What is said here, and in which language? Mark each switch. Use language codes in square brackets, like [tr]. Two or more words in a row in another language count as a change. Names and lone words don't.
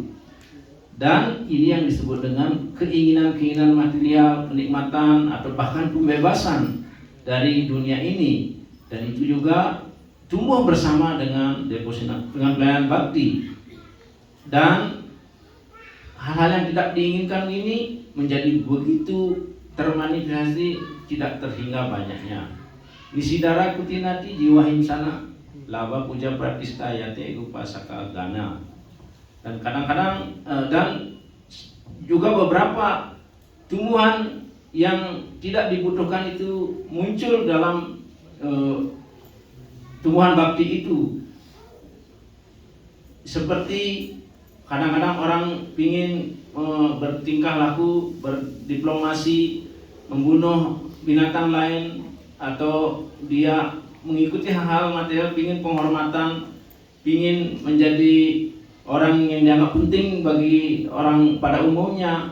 [id] Dan ini yang disebut dengan keinginan-keinginan material, kenikmatan atau bahkan pembebasan dari dunia ini. Dan itu juga tumbuh bersama dengan deposina, dengan pelayanan bakti. Dan hal-hal yang tidak diinginkan ini menjadi begitu termanifestasi, tidak terhingga banyaknya. [bn] নিষিদ্ধাচার কুটিনাটি জীব হিংসন লাভ পূজা প্রতিষ্ঠা যত উপশাখা গণ. [id] Dan kadang-kadang dan juga beberapa tumbuhan yang tidak dibutuhkan itu muncul dalam tumbuhan bakti itu. Seperti kadang-kadang orang ingin bertingkah laku, berdiplomasi, membunuh binatang lain, atau dia mengikuti hal-hal material, ingin penghormatan, ingin menjadi orang yang dianggap penting bagi orang pada umumnya.